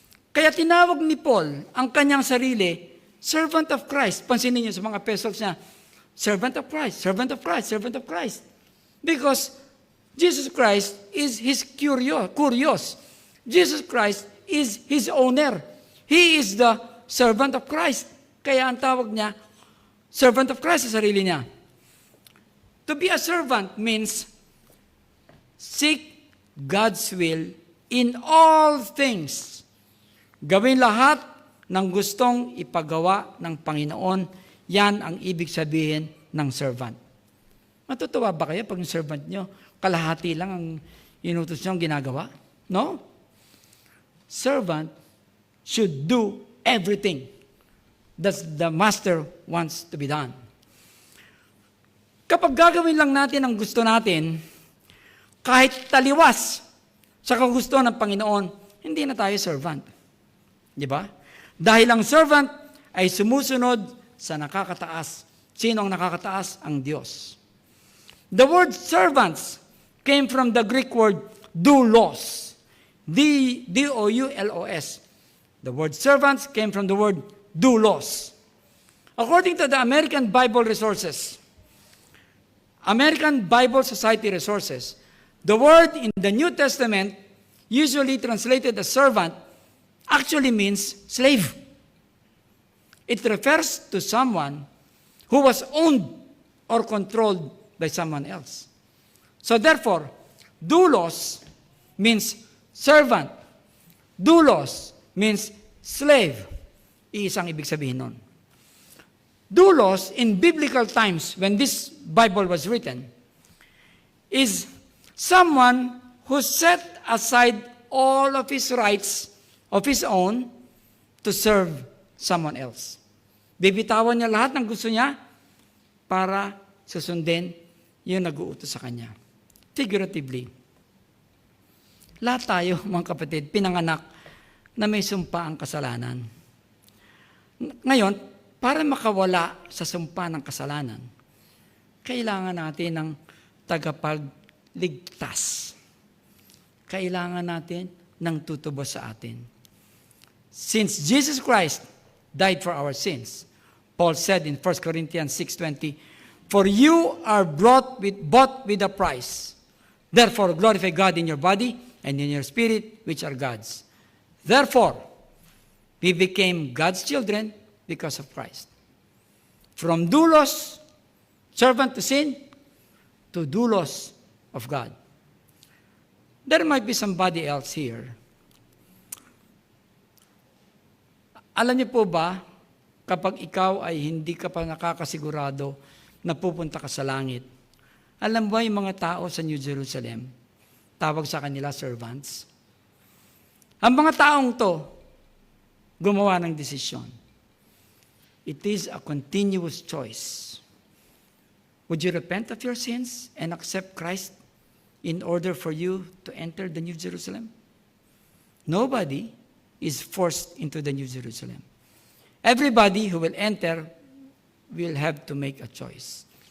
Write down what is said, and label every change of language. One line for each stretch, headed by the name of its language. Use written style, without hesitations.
Filipino: Kaya tinawag ni Paul ang kanyang sarili,
English: servant of Christ.
Filipino: Pansinin niyo sa mga epistles niya,
English: servant of Christ, servant of Christ, servant of Christ. Because Jesus Christ is His curious. Jesus Christ is His owner. He is the servant of Christ.
Filipino: Kaya ang tawag niya,
English: servant of Christ
Filipino: sa sarili niya.
English: To be a servant means seek God's will in all things.
Filipino: Gawin lahat ng gustong ipagawa ng Panginoon. Yan ang ibig sabihin ng servant. Matutuwa ba kayo pag yung servant nyo, kalahati lang ang inutos nyo ang ginagawa?
English: No? Servant should do everything that the master wants to be done.
Filipino: Kapag gagawin lang natin ang gusto natin, kahit taliwas sa kagusto ng Panginoon, hindi na tayo servant. Di ba? Dahil ang servant ay sumusunod sa nakakataas. Sino ang nakakataas? Ang Diyos.
English: The word servants came from the Greek word doulos. D-O-U-L-O-S. The word servants came from the word doulos. According to the American Bible Resources, American Bible Society Resources, the word in the New Testament, usually translated as servant, actually means slave. It refers to someone who was owned or controlled by someone else. So therefore, doulos means servant. Doulos means slave.
Filipino: Iisang ibig sabihin nun.
English: Doulos, in biblical times, when this Bible was written, is someone who set aside all of his rights of his own to serve someone else.
Filipino: Bibitawan niya lahat ng gusto niya para susundin yung nag-uutos sa kanya. Figuratively, lahat tayo, mga kapatid, pinanganak na may sumpa ang kasalanan. Ngayon, para makawala sa sumpa ng kasalanan, kailangan natin ng tagapagligtas. Kailangan natin ng tutubos sa atin.
English: Since Jesus Christ died for our sins, Paul said in 1 Corinthians 6:20, "For you are bought with a price. Therefore, glorify God in your body and in your spirit, which are God's." Therefore, we became God's children because of Christ. From doulos, servant to sin, to doulos of God. There might be somebody else here.
Filipino: Alam niyo po ba, kapag ikaw ay hindi ka pa nakakasigurado na pupunta ka sa langit, alam ba yung mga tao sa New Jerusalem, tawag sa kanila servants? Ang mga taong to, gumawa ng desisyon.
English: It is a continuous choice. Would you repent of your sins and accept Christ in order for you to enter the New Jerusalem? Nobody is forced into the New Jerusalem. Everybody who will enter will have to make a choice.